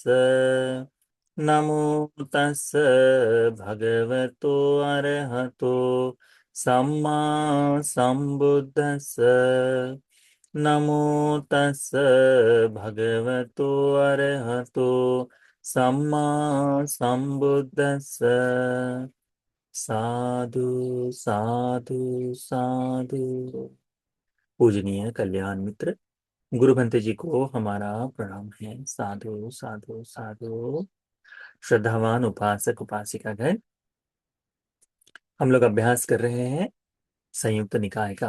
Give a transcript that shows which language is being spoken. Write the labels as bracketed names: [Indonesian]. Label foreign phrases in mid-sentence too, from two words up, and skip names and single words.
[Pali] नमो तस् भगवतो अरहतो सम्मा सम्बुद्धस्स। नमो तस् भगवतो अरहतो सम्मा सम्बुद्धस्स। साधु साधु साधु। [Hindi] पूजनीय कल्याण मित्र गुरु भंते जी को हमारा प्रणाम है। [Pali] साधु साधु साधु। [Hindi] श्रद्धावान उपासक उपासिका गण, हम लोग अभ्यास कर रहे हैं संयुक्त निकाय का।